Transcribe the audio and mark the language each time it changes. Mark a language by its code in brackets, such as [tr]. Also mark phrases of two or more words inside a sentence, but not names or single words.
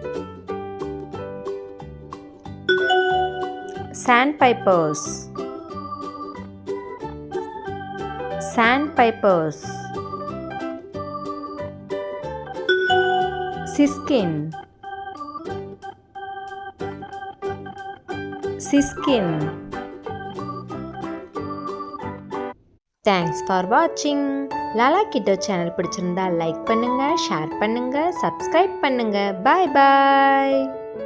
[en] Sandpipers. Sandpipers. Siskin. Siskin. Thanks for watching. [ta] லாலா கிட்டோ சேனல் பிடிச்சிருந்தா லைக் பண்ணுங்க, ஷேர் பண்ணுங்க, சப்ஸ்கிரைப் பண்ணுங்க. [en] bye bye.